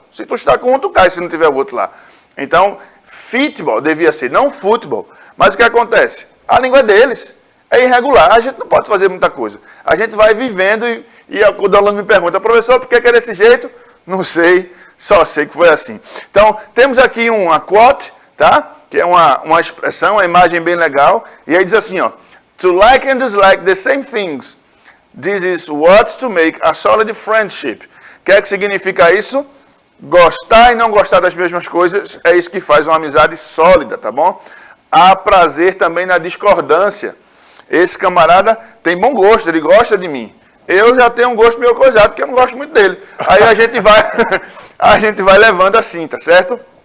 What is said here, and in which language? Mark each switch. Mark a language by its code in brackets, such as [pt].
[pt] Se tu chutar com um, tu cai, se não tiver o outro lá. Então, fitball devia ser, não futebol. Mas o que acontece? A língua é deles. É irregular. A gente não pode fazer muita coisa. A gente vai vivendo e o aluno me pergunta, professor, por que é desse jeito? Não sei, só sei que foi assim. Então, temos aqui uma quote, tá? Que é uma expressão, uma imagem bem legal. E aí diz assim, ó. [en] To like and dislike the same things. This is what's to make a solid friendship. [pt] O que é que significa isso? Gostar e não gostar das mesmas coisas é isso que faz uma amizade sólida, tá bom? Há prazer também na discordância. Esse camarada tem bom gosto, ele gosta de mim. Eu já tenho um gosto meio coisado, porque eu não gosto muito dele. Aí a gente vai levando assim, tá certo?